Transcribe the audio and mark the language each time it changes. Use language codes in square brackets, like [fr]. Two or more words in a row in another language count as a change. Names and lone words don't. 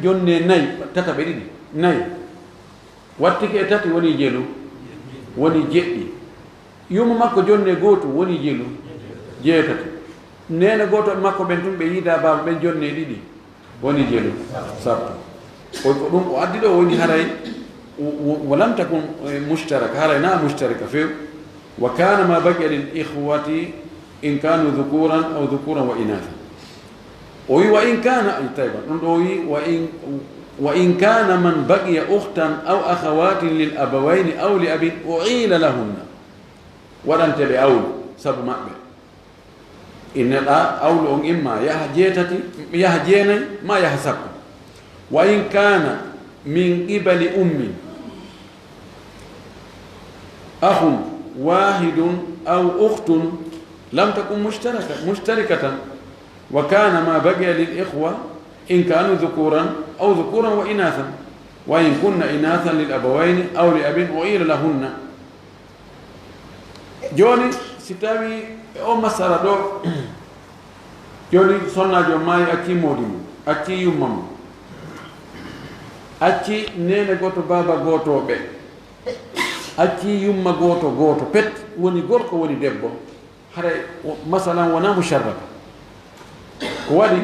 [ff] jonne nayyi tataɓe ɗiɗi nayyi wattiki e tati woni jeelu woni jeɗɗi yumu makko jonne gootu woni jeelu jeetati nene goto makko ɓen tun ɓe yiida baba ɓen jonne ɗiɗi woni jeelu sappo ko ɗum o addi ɗo woni haray walam takun mushtaraka haray na mushtaraka few [ar] وكان ما بقي للإخوة إن كانوا ذكورا أو ذكورا وإناثا [ff] o wi [ar] وإن كان طيبة [ff] ɗum ɗo wi [ar] وإن كان من بقي أختا أو أخوات للأبوين أو لأب أعيل لهن [ff] waɗanteɓe awlu sabu maɓɓe inneɗa awlu on imma yaha jeetati yaha jeenayi ma yaha sappo [ar] وإن كان من قبل أم أخ واحد أو أخت لم تكن مشتركة وكان ما بقي للإخوة إن كانوا ذكورا أو ذكورا وإناثا وإن كن إناثا للأبوين أو لأب أعيل لهن [ff] joni si tawi o masala ɗo joni sonnajo maayi acci moodi mum acci yumma mum acci nene goto baba goto ɓe acci yumma goto goto pet woni gorko woni debbo hara masalan wona musharraka ko waɗi